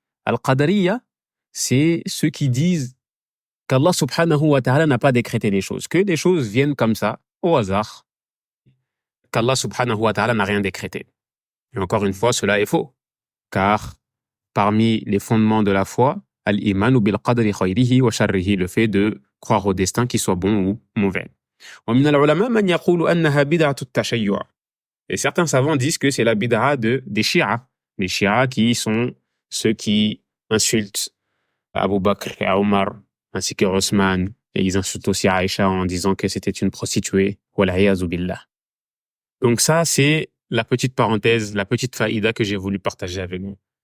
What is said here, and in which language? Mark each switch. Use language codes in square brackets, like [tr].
[fr] Al-Qadariyya, c'est ceux qui disent qu'Allah subhanahu wa ta'ala n'a pas décrété les choses, que les choses viennent comme ça, au hasard, qu'Allah subhanahu wa ta'ala n'a rien décrété. Et encore une fois, cela est faux, car parmi les fondements de la foi, [ar] al-imanu bil qadri khayrihi wa sharrihi, [fr] le fait de croire au destin, qu'il soit bon ou mauvais. [ar] ومن العلماء من يقول أنها بدعة التشيع. [fr] Et certains savants disent que c'est la bid'a des Shia. Les Shia qui sont ceux qui insultent Abu Bakr et Omar, ainsi que Osman, et ils insultent aussi Aïcha en disant que c'était une prostituée. [ar] Wal'iyadhu billah. [fr] Donc ça, c'est la petite parenthèse, la petite faïda que j'ai voulu partager avec vous.